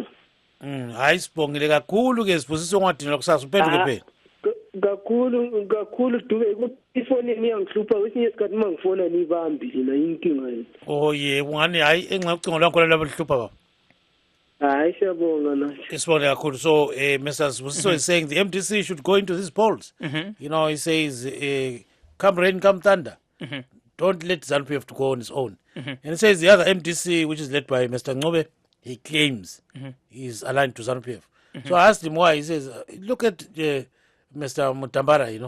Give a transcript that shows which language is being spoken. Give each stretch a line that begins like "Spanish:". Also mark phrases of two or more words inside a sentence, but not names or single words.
North Ndebele: hayi sibongile kakhulu ke sibusisa ngadini lokusasa uphenduke phela kakhulu Dube ifonini iyangihlupha kwesinye isikhathi mangifona nibambi lina inkinga yini ungani hayi enxa ucingo lwakho labo lihlupha baba hayi siyabonga nathi sibonge kakhulu so Mr.
English: Sibusiso is saying the MDC should go into these polls you know he says come rain come thunder don't let ZANU-PF to go on his own. And he says the other MDC, which is led by Mr. Ncube, he claims is aligned to ZANU-PF. So I asked him why. He says, look at Mr. Mutambara, you know.